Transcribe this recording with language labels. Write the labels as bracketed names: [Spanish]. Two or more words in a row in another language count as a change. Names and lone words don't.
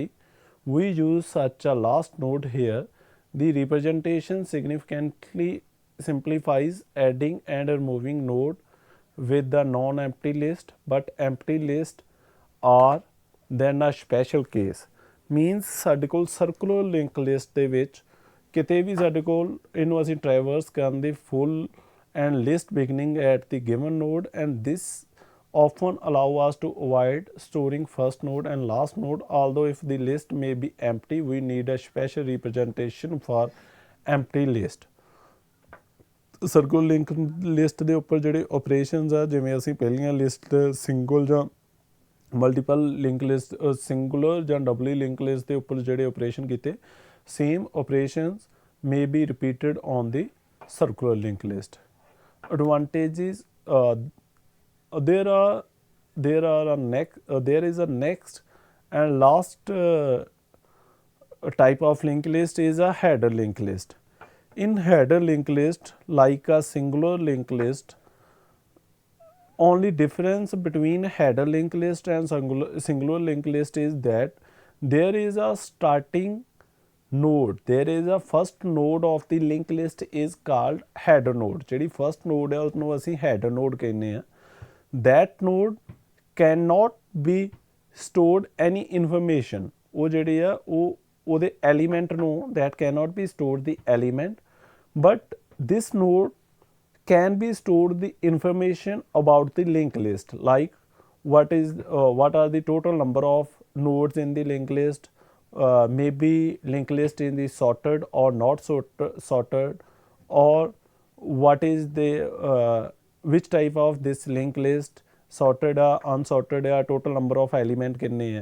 [English] We use such a last node here. The representation significantly simplifies adding and removing node with the non-empty list, but empty list are then a special case. Means [Punjabi] ਸਾਡੇ ਕੋਲ [English] circular link list [Punjabi] ਦੇ ਵਿੱਚ ਕਿਤੇ ਵੀ ਸਾਡੇ ਕੋਲ ਇਹਨੂੰ ਅਸੀਂ ਟਰੈਵਰਸ ਕਰਨ ਦੀ [English] full and list beginning at the given node and this often allow us to avoid storing first node and last node. Although if the list may be empty, we need a special representation for empty list. circular link list [Punjabi] ਦੇ ਉੱਪਰ ਜਿਹੜੇ ਆਪਰੇਸ਼ਨਸ ਆ ਜਿਵੇਂ ਅਸੀਂ ਪਹਿਲੀਆਂ [English] list single [Punjabi] ਜਾਂ [English] multiple link list singular [Punjabi] ਜਾਂ [English] doubly link list [Punjabi] ਦੇ ਉੱਪਰ ਜਿਹੜੇ ਆਪਰੇਸ਼ਨ ਕੀਤੇ [English] same operations may be repeated on the circular linked list. Advantages there is a next and last type of linked list is a header linked list. In header linked list, like a singular linked list, only difference between header linked list and singular linked list is that there is a starting node, there is a first node of the linked list is called header node. [Punjabi] ਜਿਹੜੀ [English] first node [Punjabi] ਹੈ ਉਸਨੂੰ ਅਸੀਂ [English] header node [Punjabi] ਕਹਿੰਦੇ ਆ. [English] That node cannot be stored any information. [Punjabi] ਉਹ ਜਿਹੜੇ ਆ ਉਹਦੇ element ਨੂੰ [English] that cannot be stored the element, but this node can be stored the information about the linked list, like what are the total number of nodes in the linked list, maybe linked list in the sorted or not sorted, or what is the which type of this linked list, sorted or unsorted, total number of element [Punjabi] ਕਿੰਨੇ ਹੈ.